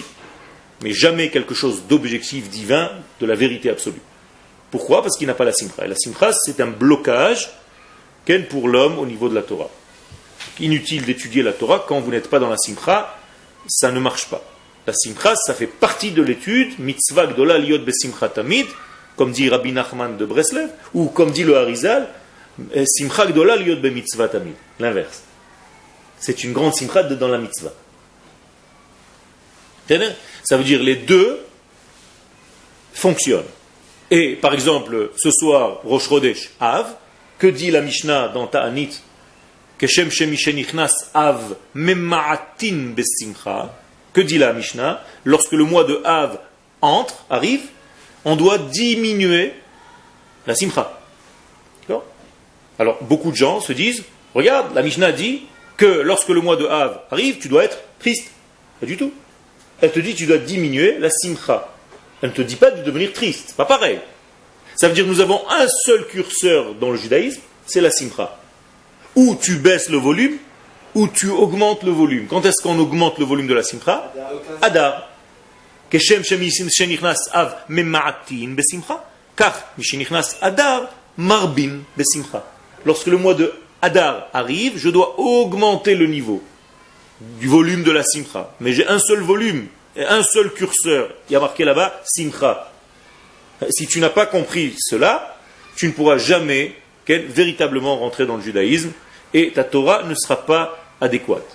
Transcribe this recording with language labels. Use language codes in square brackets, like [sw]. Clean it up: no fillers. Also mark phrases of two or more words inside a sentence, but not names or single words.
[fr] Mais jamais quelque chose d'objectif divin, de la vérité absolue. Pourquoi? Parce qu'il n'a pas la simcha. Et la simcha, c'est un blocage pour l'homme au niveau de la Torah. Inutile d'étudier la Torah quand vous n'êtes pas dans la simcha, ça ne marche pas. La simcha, ça fait partie de l'étude, [he] מצוה גדולה להיות בשמחה תמיד, [fr] comme dit Rabbi Nachman de Breslev, ou comme dit le Harizal, [he] שמחה גדולה להיות במצוה תמיד. [fr] L'inverse. C'est une grande simcha dans la mitzvah. Ça veut dire les deux fonctionnent. Et par exemple, ce soir, Rosh Chodesh Av, que dit la Mishnah dans Ta'anit? [he] כשם שמשנכנס אב ממעטין בשמחה. [fr] Que dit la Mishnah? Lorsque le mois de Av arrive, on doit diminuer la simcha. D'accord? Alors, beaucoup de gens se disent, regarde, la Mishnah dit que lorsque le mois de Av arrive, tu dois être triste. Pas du tout. Elle te dit tu dois diminuer la simcha. Elle ne te dit pas de devenir triste. C'est pas pareil. Ça veut dire que nous avons un seul curseur dans le judaïsme, c'est la simcha. Ou tu baisses le volume, ou tu augmentes le volume. Quand est-ce qu'on augmente le volume de la simcha? Adar. [he] כשם שנכנס אב ממעטין בשמחה. Car משנכנס אדר מרבין בשמחה. [fr] Lorsque le mois de Adar arrive, je dois augmenter le niveau du volume de la simcha. Mais j'ai un seul volume et un seul curseur. Il y a marqué là-bas simcha. Si tu n'as pas compris cela, tu ne pourras jamais véritablement rentrer dans le judaïsme et ta Torah ne sera pas adéquate.